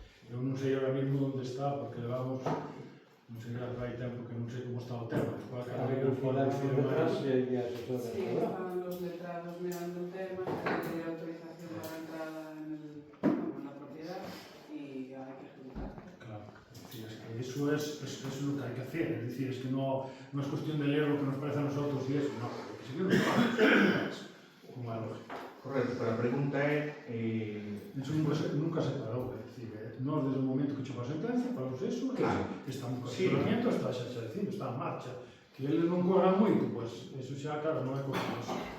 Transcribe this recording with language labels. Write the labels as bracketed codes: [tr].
[gl] Eu non sei ahora mismo onde está, porque levamos, non sei, hai tempo que non sei como está o tema, que cada vez que falar con os letrados e a asesora. [es] Sí, estaban los letrados mirando el tema, que hay autorización para la entrada en la propiedad y hay que ejecutar. Claro, es que eso es lo que hay que hacer, es decir, es que no es cuestión de leer lo que nos parece a nosotros y eso, no, hay que seguir los pasos, con la lógica. [gl] Correcto, pero a pregunta é... Eso nunca se parou, é dicir, nós desde o momento que chegou a sentencia, paramos eso, claro. Está un cuestionamiento, está xa dicindo, está en marcha. Que eles non corran moito, pois, eso xa, claro, non é cosa nosa.